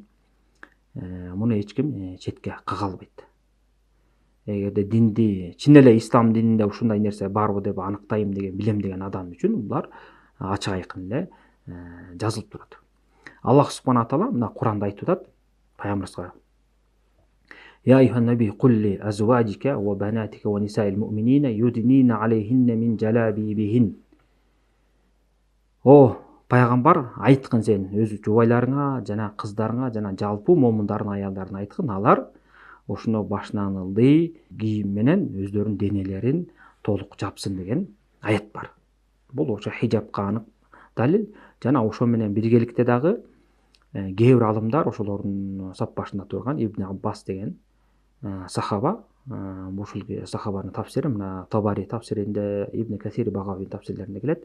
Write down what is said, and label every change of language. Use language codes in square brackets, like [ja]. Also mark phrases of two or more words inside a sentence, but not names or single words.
[ky] Муну эч ким четке кага албайт. Эгерде динди, чын эле ислам дининде ушундай нерсе барбы деп аныктайм деген, билем деген адам үчүн булар ачык айкын эле жазылып турат. Аллах [ar] سبحانه تعالى [ky] мына Куранда айтып атат пайгамбарыбызга: [ar] يا أيها النبي قل لأزواجك وبناتك ونساء المؤمنين يدنين عليهن من جلابيبهن. [ky] О пайгамбар, айткын сен өз жубайларыңа жана кыздарыңа жана жалпы момундардын аялдарына айткын, алар ошоно башынан ылдый кийим менен өздөрүнүн денелерин толук жапсын деген аят бар. Бул ошо хижабка анык далил. Жана ошо менен биргеликте дагы кээ бир алымдар, ошолордун сап башында турган Ибн Аббас деген сахаба, ушул сахабанын тафсири мына Табари тафсиринде, Ибн Касир Багавин тафсирлеринде келет.